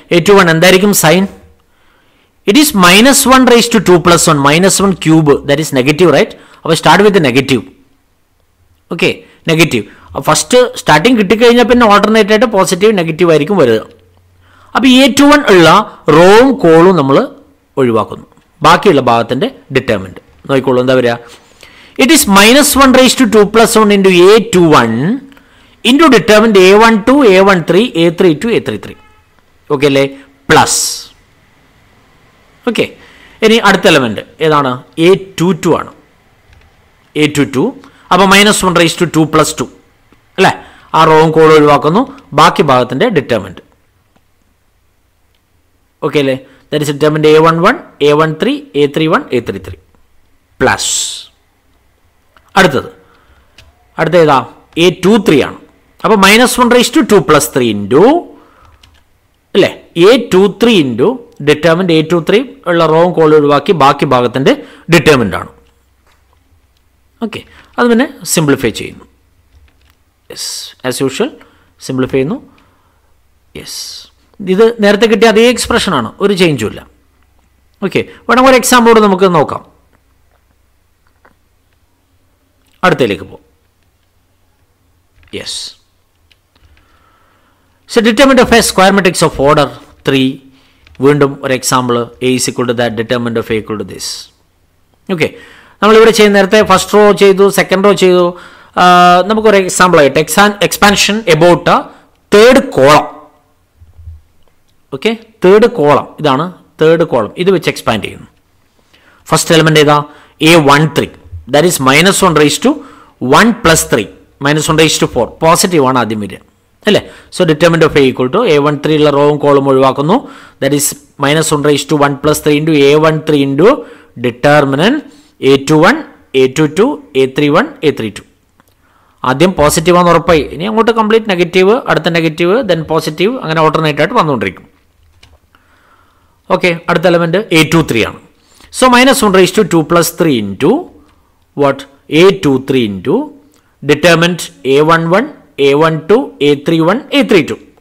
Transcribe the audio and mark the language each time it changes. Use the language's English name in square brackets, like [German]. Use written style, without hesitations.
[English] A21 [Malayalam] എന്തായിരിക്കും [English] Sign? It is -1 raised to 2 + 1 -1 cube that is negative right? [Malayalam] അപ്പോൾ start with negative. Okay, negative first starting കിട്ടിക്കഴിഞ്ഞാൽ പിന്നെ alternate ആയിട്ട് positive negative ആയിരിക്കും വരിക. അപ്പോൾ A21 ഉള്ള റോവും കോളും നമ്മൾ ഒഴിവാക്കുന്നു, ബാക്കിയുള്ള ഭാഗത്തിൻ്റെ ഡിറ്റർമിനന്റ് നോക്കിക്കോളൂ. എന്താ വരിക? [English] It is -1 raised to 2 + 1 into A21 into determinant A12, A13, A32, A33. [Malayalam] Okay അല്ലേ? പ്ലസ്. ഓക്കെ, ഇനി അടുത്ത എലമെന്റ് ഏതാണ്? A22 ആണ്. A22 അപ്പോൾ [English] -1 raised to 2 + 2 [Malayalam] അല്ലേ? ആ റോവും കോളും ഒഴിവാക്കുന്നു, ബാക്കി ഭാഗത്തിൻ്റെ ഡിറ്റർമിനൻറ്റ്. ഓക്കെ അല്ലേ? [English] that is determinant A11, A13, A31, A33 plus [Malayalam] അടുത്ത ഏതാ? A23 ആണ്. അപ്പോൾ [English] -1 raised to 2 + 3 [Malayalam] ഇൻറ്റു അല്ലേ A23 ഇൻറ്റു ഡിറ്റർമിനൻറ്റ് A23 ഉള്ള റോവും കോളും ഒഴിവാക്കി ബാക്കി ഭാഗത്തിൻ്റെ ഡിറ്റർമിനൻ്റ് ആണ്. ഓക്കെ, അത് പിന്നെ സിംപ്ലിഫൈ ചെയ്യുന്നു. യെസ്, ആസ് യൂഷ്വൽ സിംപ്ലിഫൈ ചെയ്യുന്നു. യെസ്, ഇത് നേരത്തെ കിട്ടിയ അതേ എക്സ്പ്രഷനാണ്, ഒരു ചേഞ്ചും ഇല്ല. ഓക്കെ, വേണമെങ്കിൽ ഒരു എക്സാമ്പിളോട് നമുക്ക് നോക്കാം. അടുത്തതിലേക്ക് പോകും. [English] Yes, so determinant of a square matrix of order 3. [Malayalam] വീണ്ടും ഒരു [English] Example, A is equal to that, determinant of A equal to this. [Malayalam] Okay, നമ്മളിവിടെ ചെയ്യുന്ന നേരത്തെ ഫസ്റ്റ് റോ ചെയ്തു, സെക്കൻഡ് റോ ചെയ്തു. നമുക്കൊരു എക്സാമ്പിൾ ആയിട്ട് expansion about third column. Okay, third column, ഇതാണ് തേർഡ് കോളം, ഇത് വെച്ച് എക്സ്പാൻഡ് ചെയ്യുന്നു. ഫസ്റ്റ് എലമെന്റ് ഏതാ? [English] A13, that is -1 raised to 1 + 3, -1 raised to 4, positive [Malayalam] ആണ് ആദ്യം വരിക അല്ലേ? [English] so determinant of A equal to A13 [Malayalam] ഉള്ള റോവും കോളും ഒഴിവാക്കുന്നു. [English] That is -1 raised to 1 + 3 into A13 into determinant A21, A22, A31, A32. [Malayalam] ആദ്യം പോസിറ്റീവ് ആണെന്ന് ഉറപ്പായി, ഇനി അങ്ങോട്ട് കംപ്ലീറ്റ് നെഗറ്റീവ്, അടുത്ത നെഗറ്റീവ്, ദെൻ പോസിറ്റീവ്, അങ്ങനെ ഓൾട്ടർനേറ്റ് ആയിട്ട് വന്നുകൊണ്ടിരിക്കും. [English] okay, [Malayalam] അടുത്ത എലമെന്റ് A23 ആണ്. [English] So -1 raised to 2 + 3 into what? A23 into determinant A11, A12, A31, A32.